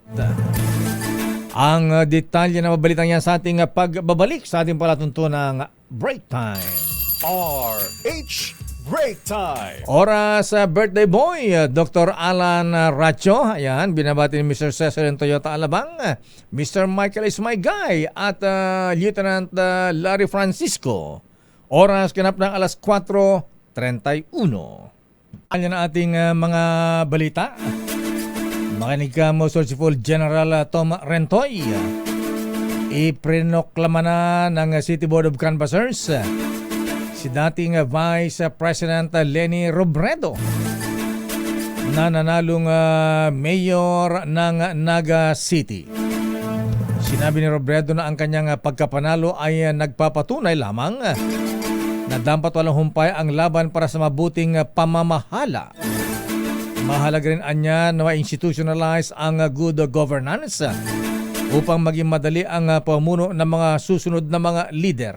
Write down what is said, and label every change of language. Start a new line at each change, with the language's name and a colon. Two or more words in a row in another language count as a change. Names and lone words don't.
Filipino: Ang detalye na mabalitang yan sa ating pagbabalik sa ating palatuntunang Break Time. RH Break Time. Oras sa birthday boy, Dr. Alan Racho. Ayan, binabati ni Mr. Cesar ng Toyota Alabang.
English: Mr. Michael is my guy.
Filipino: At Lieutenant Larry Francisco. Oras ganap ng alas 4:31. Kanya na ating mga balita. Makinig ka mo, Solsiful General Tom Rentoy. Iprinoklama na ng City Board of Canvassers si dating Vice President Leni Robredo na nanalong mayor ng Naga City. Sinabi ni Robredo na ang kanyang pagkapanalo ay nagpapatunay lamang na dapat walang humpay ang laban para sa mabuting pamamahala. Mahalaga rin anya na ma-institutionalize ang
English: good governance
Filipino: upang maging madali ang pamuno ng mga susunod na mga leader.